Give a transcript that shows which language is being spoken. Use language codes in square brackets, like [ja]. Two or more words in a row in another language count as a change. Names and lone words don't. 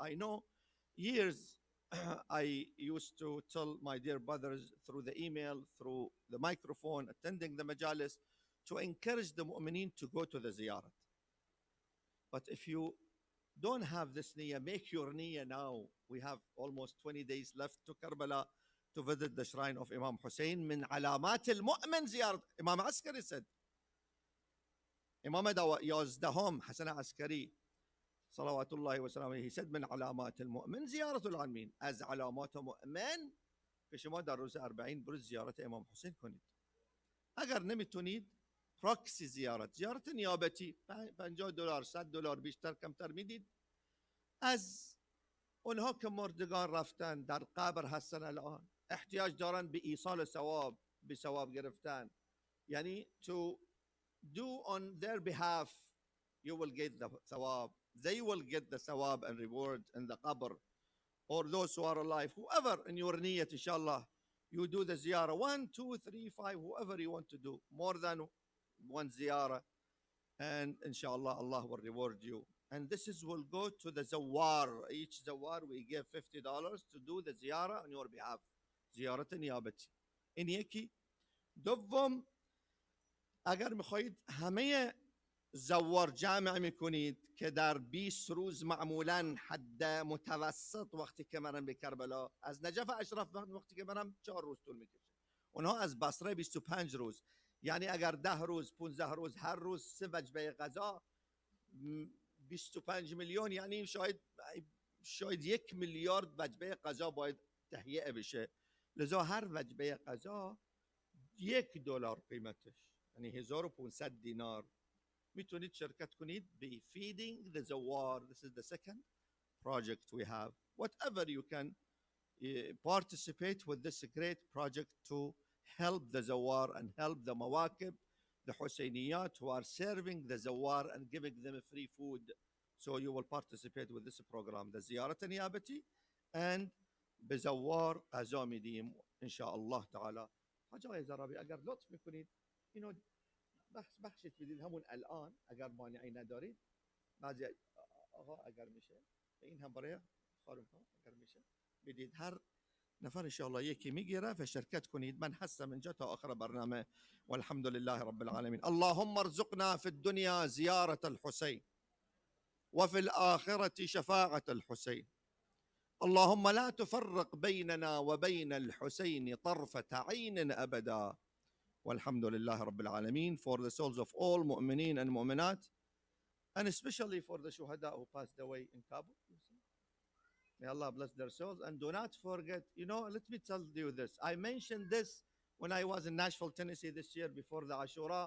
[en] I know years I used to tell my dear brothers through the email, through the microphone, attending the majalis, to encourage the mu'mineen to go to the Ziyarah. But if you don't have this niyyah, make your niyyah now. We have almost 20 days left to Karbala to visit the shrine of Imam Hussain. [ar] من علامات المؤمن زيارة. [en] Imam Askari said. [ar] Imam 11 حسن عسكري صلوات الله وسلامه, [en] he said [ar] من علامات المؤمن زيارة العالمين. [fa] از علامات مؤمن که شما در روز 40 برو زیارت امام حسین کنید. اگر نمیتونید پراکسی زیارت نیابتی $50 $100 بیشتر کمتر میدید. از اونها که مردگان رفتن در قبر هستن الان احتیاج دارن به ایصال ثواب، به ثواب گرفتن. [en] یعنی to do on their behalf, you will get the thawab. They will get the thawab and reward in the qabr. Or those who are alive, whoever in your niyat, inshallah, you do the ziyarah 1, 2, 3, 5, whoever you want to do, more than one ziyarah, and inshallah Allah will reward you. And this is will go to the zawar. Each zawar we give $50 to do the ziyarah on your behalf. [fa] زیارت نیابتی. این یکی. دوم، اگر میخواهید همه زوار جمع میکنید که در 20 روز معمولا حد متوسط وقتی که برم به کربلا، از نجف اشرف وقتی که برم 4 روز طول میکشه. اونها از بصره 25 روز. یعنی اگر 10 روز 15 روز هر روز 3 وجبه غذا 25 میلیون، یعنی شاید 1 میلیارد وجبه غذا باید تهیه بشه. لذا هر وجبه غذا $1 قیمتش، یعنی 1500 دینار. میتونید شرکت کنید به [en] feeding the zawar. This is the second project we have. Whatever you can participate with this great project to help the zawar and help the mawakib, the Hussainiyat who are serving the zawar and giving them free food. So you will participate with this program, the [fa] زیارت نیابتی [en] and [fa] به زوار غذا میدیم [ar] ان شاء الله تعالی. [fa] حاج آقای زرابی اگر لطف میکنید اینو بخشش بدید همون الان اگر مانعی ندارید. بعضی آقا اگر میشه این هم برای خانم ها اگر میشه بدید، هر نفر [ar] ان شاء الله [fa] یکی میگیره و شرکت کنید. من هستم اینجا تا آخر برنامه. [ar] والحمد لله رب العالمين. اللهم ارزقنا في الدنيا زيارة الحسين وفي الآخرة شفاعة الحسين. اللهم لا تفرق بيننا وبين الحسين طرفة عين أبدا. والحمد لله رب العالمين. [en] For the souls of all مؤمنين and مؤمنات, and especially for the shuhada who passed away in Kabul. May Allah bless their souls. And do not forget, let me tell you this. I mentioned this when I was in Nashville, Tennessee this year before the Ashura.